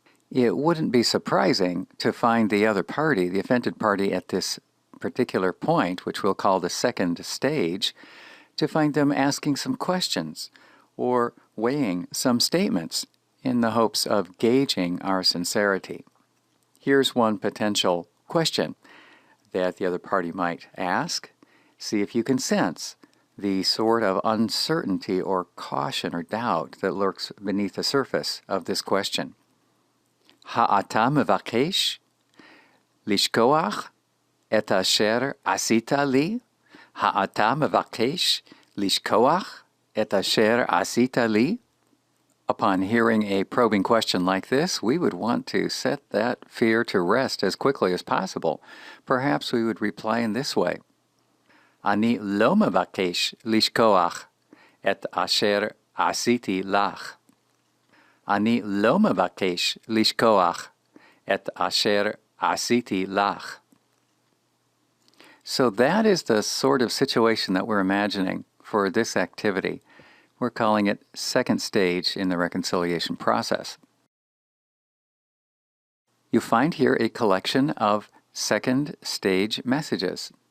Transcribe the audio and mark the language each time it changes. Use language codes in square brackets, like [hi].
[en] It wouldn't be surprising to find the other party, the offended party, at this particular point, which we'll call the second stage, to find them asking some questions or weighing some statements in the hopes of gauging our sincerity. Here's one potential question that the other party might ask. See if you can sense the sort of uncertainty or caution or doubt that lurks beneath the surface of this question. [he] האתה מבקש לשכוח את אשר עשית לי? האתה מבקש לשכוח את אשר עשית לי? [en] Upon hearing a probing question like this, we would want to set that fear to rest as quickly as possible. Perhaps we would reply in this way: [he] אני לא מבקש לשכוח את אשר עשיתי לך. אני לא מבקש לשכוח את אשר עשיתי לך. [en] So that is the sort of situation that we're imagining for this activity. We're calling it second stage in the reconciliation process. You find here a collection of second stage messages.